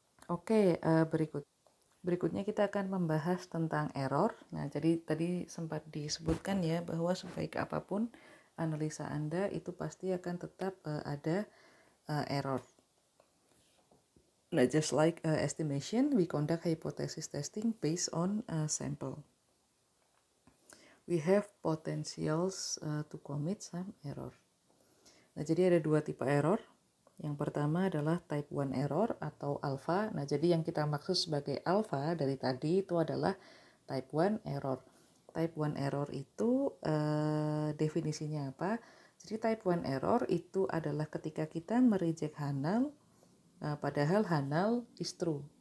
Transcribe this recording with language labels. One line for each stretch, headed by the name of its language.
Indonesian: Oke, berikutnya kita akan membahas tentang error. Nah, jadi tadi sempat disebutkan ya bahwa sebaik apapun analisa Anda itu pasti akan tetap ada error. Nah,
English: just like estimation, we conduct hypothesis testing based on a sample. We have potentials to commit some error.
Indonesian: Nah, jadi ada dua tipe error. Yang pertama adalah type 1 error atau alpha. Nah, jadi yang kita maksud sebagai alpha dari tadi itu adalah type 1 error. Type 1 error itu definisinya apa? Jadi type 1 error itu adalah ketika kita mereject null padahal
English: null is true.